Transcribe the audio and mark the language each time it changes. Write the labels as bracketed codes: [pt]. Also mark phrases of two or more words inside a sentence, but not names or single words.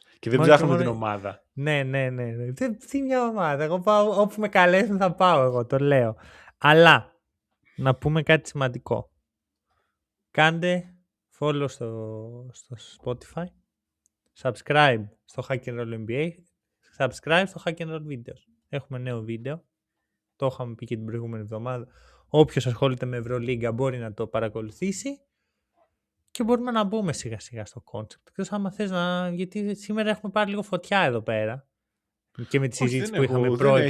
[el] Και δεν ψάχνουμε την ομάδα. Ναι. Τι μια ομάδα. Εγώ πάω, όπου με καλέσουν θα πάω εγώ, το λέω. Αλλά, να πούμε κάτι σημαντικό. Κάντε follow στο Spotify, subscribe στο Hack and Roll NBA, subscribe στο Hack and Roll Videos. Έχουμε νέο βίντεο. Το είχαμε πει και την προηγούμενη εβδομάδα. Όποιος ασχολείται με Ευρωλίγκα μπορεί να το παρακολουθήσει και μπορούμε να μπούμε σιγά σιγά στο concept. Εκτός άμα θες γιατί σήμερα έχουμε πάρει λίγο φωτιά εδώ πέρα και με τη συζήτηση που είχαμε προ-επεισόδιο.